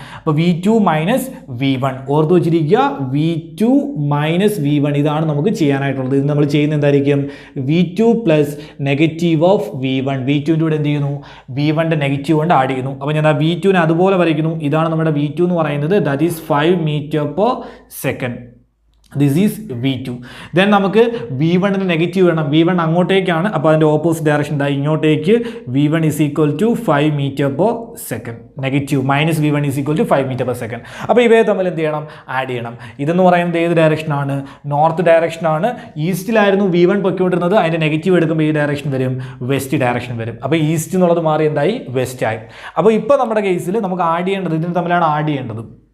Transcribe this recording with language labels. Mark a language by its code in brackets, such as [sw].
[ml] അപ്പോൾ v2 minus v1 ഓർത്ത് വെച്ചിരിക്കുക. v2 മൈനസ് v1 ഇതാണ് നമുക്ക് ചെയ്യാനായിട്ടുള്ളത്. ഇത് നമ്മൾ ചെയ്യുന്നത് എന്തായിരിക്കും, v2 plus negative of v1. v2ൻ്റെ കൂടെ എന്ത് ചെയ്യുന്നു, v1ൻ്റെ നെഗറ്റീവ് കൊണ്ട് ആഡ് ചെയ്യുന്നു. അപ്പോൾ ഞാൻ ആ v2നെ അതുപോലെ വരയ്ക്കുന്നു. ഇതാണ് നമ്മുടെ v2 എന്ന് പറയുന്നത്. [en] That is 5 meter per second. This is v2. [ml] Then നമുക്ക് v1ന് നെഗറ്റീവ് വേണം. v1 അങ്ങോട്ടേക്കാണ്, അപ്പോൾ അതിൻ്റെ ഓപ്പോസിറ്റ് ഡയറക്ഷൻ ഇങ്ങോട്ടേക്ക്. [en] v1 is equal to 5 meter per second. Negative minus v1 is equal to 5 meter per second. [ml] അപ്പോൾ ഇവയെ തമ്മിൽ എന്ത് ചെയ്യണം, ആഡ് ചെയ്യണം. ഇതെന്ന് പറയുന്നത് ഏത് ഡയറക്ഷനാണ്, നോർത്ത് ഡയറക്ഷനാണ്. ഈസ്റ്റിലായിരുന്നു v1 പൊയ്ക്കൊണ്ടിരുന്നത്, അതിൻ്റെ നെഗറ്റീവ് എടുക്കുമ്പോൾ ഈ ഡയറക്ഷൻ വരും, വെസ്റ്റ് ഡയറക്ഷൻ വരും. അപ്പോൾ ഈസ്റ്റ് എന്നുള്ളത് മാറി എന്തായി, വെസ്റ്റ് ആയി. അപ്പോൾ ഇപ്പോൾ നമ്മുടെ കേസിൽ നമുക്ക് ആഡ് ചെയ്യേണ്ടത്, ഇതിന് തമ്മിലാണ് ആഡ് ചെയ്യേണ്ടത്.